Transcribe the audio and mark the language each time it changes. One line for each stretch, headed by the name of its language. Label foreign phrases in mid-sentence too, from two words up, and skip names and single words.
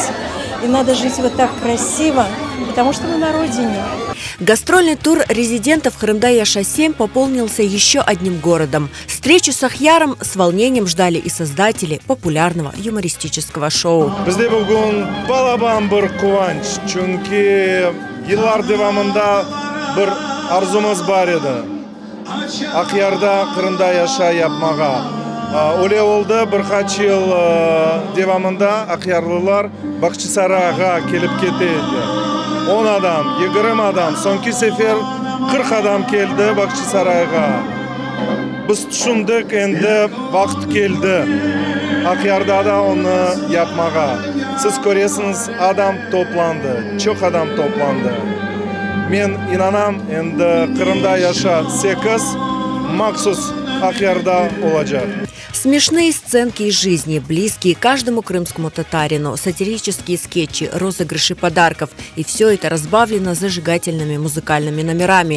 Russian: И надо жить вот так красиво, потому что мы на родине. Гастрольный тур резидентов Хрымда Яша 7 пополнился еще одним городом. Встречу с Ахьяром с волнением ждали и создатели популярного юмористического шоу.
Crimean Tatar: Bizde bugün balaban bir kuvанч, çünkü yıllar devamında bir arzumuz var edi. Akhyarda Kırımda Yaşa yapmağa. Öyle oldu, birkaç yıl devamında Akhyarlılar Bakçısaray'a gelip keteydi. 10 adam, 20 adam, sonki sefer 40 adam geldi Bakçısaray'a. Biz düşündük, endi vaqt geldi. Akhyarda da onu yapmağa. Siz görüyorsunuz, adam toplandı, çok adam toplandı. Men inanam, endi Kırımda Yaşa 8 maksus Akhyarda olacak.
Russian: Смешные сценки из жизни, близкие каждому крымскому татарину, сатирические скетчи, розыгрыши подарков. И все это разбавлено зажигательными музыкальными номерами.